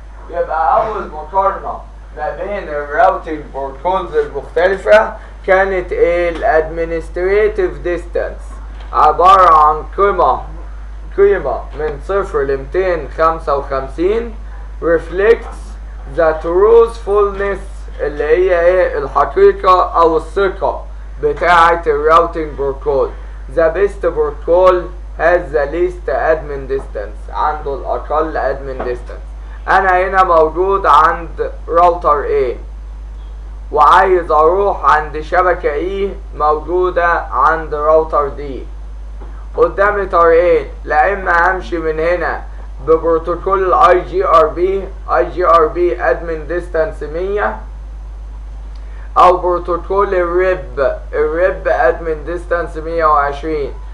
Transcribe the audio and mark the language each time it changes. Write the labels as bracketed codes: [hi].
[ar] يبقى أول مقارنة ما بين الراوتنج بروتوكولز المختلفة كانت ايه؟ الادمنستريتيف ديستانس، عبارة عن قيمة من 0 ل 255 reflects the truthfulness اللي هي ايه؟ الحقيقة او الثقة بتاعة الراوتنج بروتوكول. [en] The best protocol has the least admin distance، عنده الأقل admin distance. [ar] أنا هنا موجود عند راوتر A وعايز أروح عند شبكة E موجودة عند راوتر D. قدامي طريقين، لا إما أمشي من هنا ببروتوكول IGRB admin distance 100، او بروتوكول الريب ادمن ديستانس 120.